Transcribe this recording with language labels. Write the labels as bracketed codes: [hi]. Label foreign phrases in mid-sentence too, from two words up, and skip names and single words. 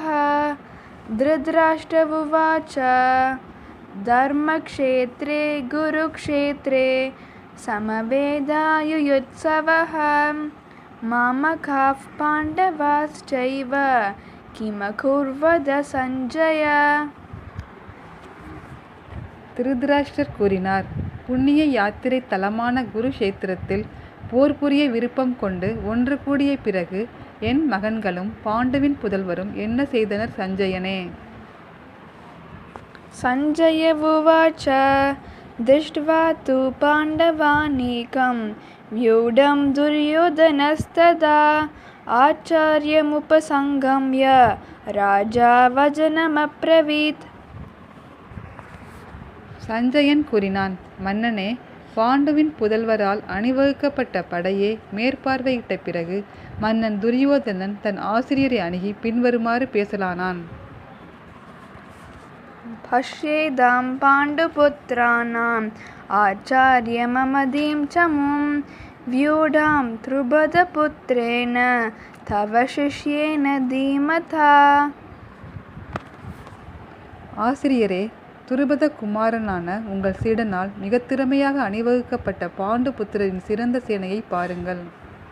[sa] धृतराष्ट्र उवाच धर्मक्षेत्रे गुरुक्षेत्रे समवेदायुयुत्सवः मामकाः पाण्डवाश्चैव किमकुर्वत सञ्जय। [ta] திருதராஷ்டிரர் கூறினார், புண்ணிய யாத்திரை தலமான குருஷேத்திரத்தில் போர் புரிய விருப்பம் கொண்டு ஒன்று கூடிய பிறகு என் மகன்களும் பாண்டுவின் புதல்வரும் என்ன செய்தனர் சஞ்சயனே? [sa] सञ्जय उवाच दृष्ट्वा तु पाण्डवानीकम् व्यूढं दुर्योधनस्तदा आचार्यमुपसंगम्य राजा वचनमब्रवीत्। [ta] சஞ்சயன் கூறினான், மன்னனே, பாண்டுவின் புதல்வரால் அணிவகுக்கப்பட்ட படையை மேற்பார்வையிட்ட பிறகு மன்னன் துரியோதனன் தன் ஆசிரியரை அணுகி பின்வருமாறு பேசலானான். [sa] पश्यैतां पाण्डुपुत्राणाम् आचार्यमहतीं चमूम् व्यूढां द्रुपदपुत्रेण तव शिष्येन धीमता। [ta] ஆசிரியரே, துருபத குமாரனான உங்கள் சீடனால் மிக திறமையாக அணிவகுக்கப்பட்ட பாண்டு புத்திரரின் சிறந்த சேனையை பாருங்கள்.